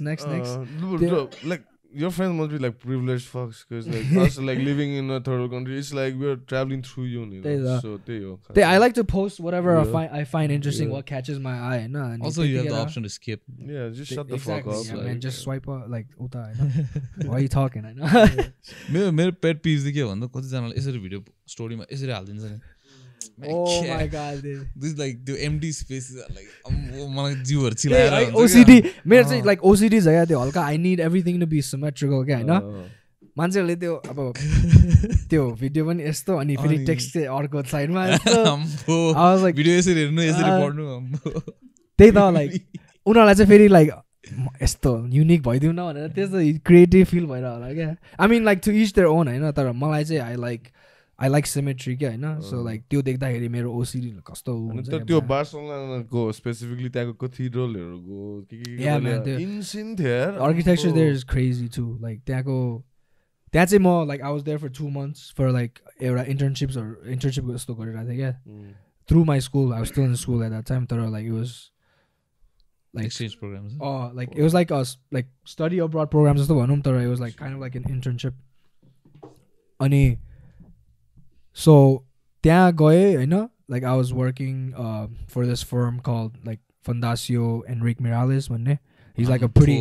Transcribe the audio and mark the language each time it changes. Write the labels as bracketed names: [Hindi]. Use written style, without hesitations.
[English] like your friends must be like privileged fucks because like us like living in a third world country it's like we're traveling through uni so I like to post whatever I find interesting what catches my eye no also you have the option to skip just shut the fuck up like, man just swipe up like uta why are you talking I know [Nepali] मेरो pet peeve चाहिँ के भन्दा कति जनाले यसरी video स्टोरीमा यसरी हाल्दिन्छ नि [English] oh my god dude this like the empty spaces are like [Nepali] मलाई जिउहरु चिलाएर OCD मेरो चाहिँ like OCD छ क्या त्यो हल्का [English] I need everything to be symmetrical [Nepali] क्या हैन मान्छेहरूले त्यो अब त्यो भिडियो पनि यस्तो अनि फेरि टेक्स्ट चाहिँ अर्को साइडमा यस्तो भिडियो यसरी हेर्नु यसरी पढ्नु त्यही त लाइक उनीहरूलाई चाहिँ फेरि लाइक यस्तो युनिक भइदिउँ न भनेर त्यस्तो क्रिएटिभ फिल भएर होला क्या I mean like to each their own होइन तर मलाई चाहिँ [English] I like symmetry [Nepali] क्या हैन so like त्यो देख्दाखेरि मेरो OCD कस्तो हुन्छ त्यो बार्सिलोनाको स्पेसिफिकली त्यहाँको कथिड्रलहरुको के इन्सिन थियो यार [English] architecture there is crazy too like त्यहाँ चाहिँ म like I was there for 2 months for like [Nepali] एउटा internship जस्तो गरिरहेको थिएँ क्या [English] through my school I was still in school at that time तर like it was like exchange programs like it was like a like study abroad programs [Nepali] जस्तो भनौँ तर [English] it was like kind of like an internship अनि so त्यहाँ गए हैन like I was working for this firm called like Fundacio Enrique Miralles भन्ने he's like a pretty